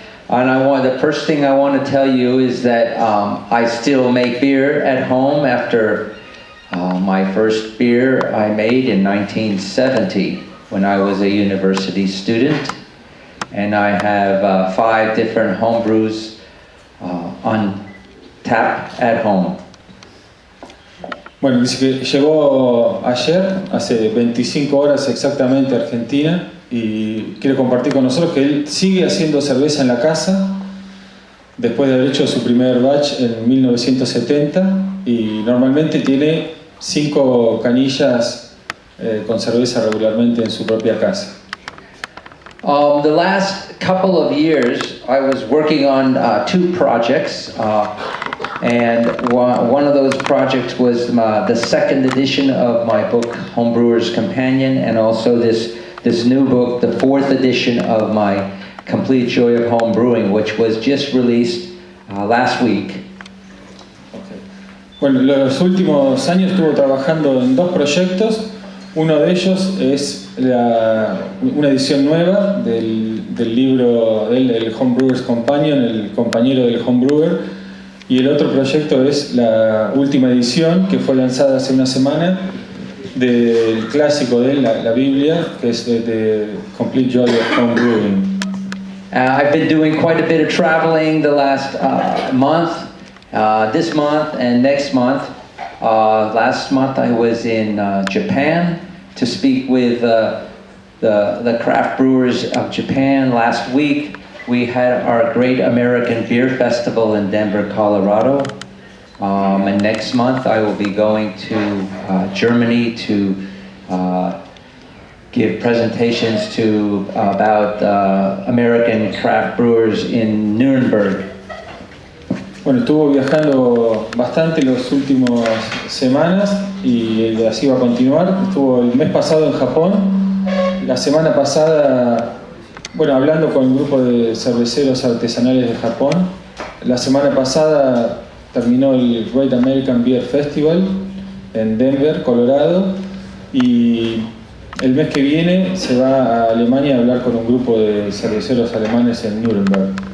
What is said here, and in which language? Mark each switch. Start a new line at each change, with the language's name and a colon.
English: And the first thing I want to tell you is that I still make beer at home after my first beer I made in 1970 when I was a university student. And I have 5 different home brews on tap at home.
Spanish: Bueno, dice que llegó ayer, hace 25 horas exactamente a Argentina, y quiere compartir con nosotros que él sigue haciendo cerveza en la casa después de haber hecho su primer batch en 1970 y normalmente tiene 5 canillas con cerveza regularmente en su propia casa.
English: The last couple of years I was working on 2 projects. And one of those projects was the second edition of my book, Homebrewer's Companion, and also this new book, the 4th edition of my Complete Joy of Home Brewing, which was just released last week. Okay.
Spanish: Bueno, los últimos años estuvo trabajando en 2 proyectos. Uno de ellos es una edición nueva del libro del Homebrewer's Companion, el compañero del Homebrewer. Y el otro proyecto es la última edición que fue lanzada hace una semana del clásico de la Biblia, que es The Complete Joy of Home Brewing.
English: I've been doing quite a bit of traveling the last month, this month and next month. Last month I was in Japan to speak with the craft brewers of Japan. Last week we had our Great American Beer Festival in Denver, Colorado. And next month I will be going to Germany to give presentations about American craft brewers in Nuremberg.
Spanish: Bueno, estuvo viajando bastante las últimas semanas y así va a continuar. Estuvo el mes pasado en Japón, la semana pasada, bueno, hablando con el grupo de cerveceros artesanales de Japón. La semana pasada terminó el Great American Beer Festival en Denver, Colorado, y el mes que viene se va a Alemania a hablar con un grupo de cerveceros alemanes en Nuremberg.